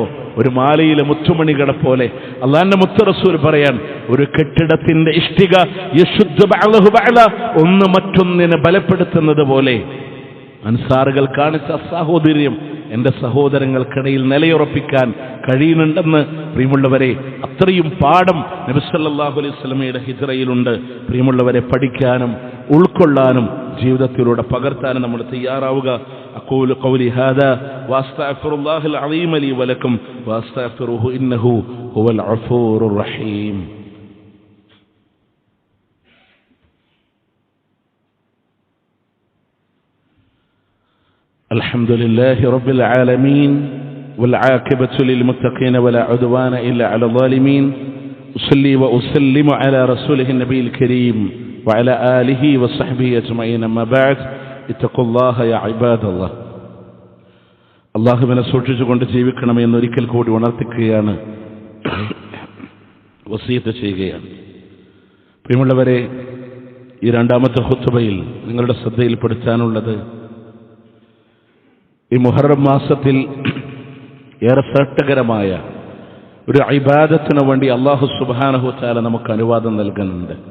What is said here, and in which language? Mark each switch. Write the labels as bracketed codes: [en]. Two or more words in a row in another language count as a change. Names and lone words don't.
[ml] ഒരു മാലയിലെ മുത്തുമണികളെ പോലെ അല്ലാഹുവിന്റെ മുത്ത് റസൂൽ പറയാൻ, ഒരു കെട്ടിടത്തിന്റെ ഇഷ്ടിക [ar] يشد بعضه بعضا, [ml] ഒന്ന് മറ്റൊന്നിനെ ബലപ്പെടുത്തുന്നത് പോലെ അൻസാറുകൾ കാണിച്ച സാഹോദര്യം എൻ്റെ സഹോദരങ്ങൾക്കിടയിൽ നിലയുറപ്പിക്കാൻ കഴിയുന്നുണ്ടെന്ന് പ്രിയമുള്ളവരെ, അത്രയും പാഠം നബി [ar] صلى الله عليه وسلم [ml] ഹിജ്റയിലുണ്ട്. പ്രിയമുള്ളവരെ, പഠിക്കാനും ഉൾക്കൊള്ളാനും ജീവിതത്തിലൂടെ പകർത്താനും നമ്മൾ തയ്യാറാവുക. [ar] أقول قولي هذا وأستغفر الله العظيم لي ولكم وأستغفره إنه هو الغفور الرحيم. الحمد لله رب العالمين والعاقبة للمتقين ولا عدوان إلا على الظالمين. أصلي وأسلم على رسوله النبي الكريم وعلى آله وصحبه أجمعين. أما بعد، اتقوا الله يا عباد الله. [ml] അല്ലാഹുവിനെ സൂക്ഷിച്ചുകൊണ്ട് ജീവിക്കണമെന്ന് ഒരിക്കൽ കൂടി ഉണർത്തിക്കുകയാണ്, വസിയത്ത് ചെയ്യുകയാണ്. പ്രിയമുള്ളവരെ, ഈ രണ്ടാമത്തെ ഖുത്ബയിൽ നിങ്ങളുടെ ശ്രദ്ധയിൽപ്പെടുത്താനുള്ളത്, ഈ മുഹറം മാസത്തിൽ ഏറെ ശ്രേഷ്ഠകരമായ ഒരു ഇബാദത്തിന് വേണ്ടി അല്ലാഹു [ar] سبحانه وتعالى [ml] നമുക്ക് അനുവാദം നൽകുന്നുണ്ട്.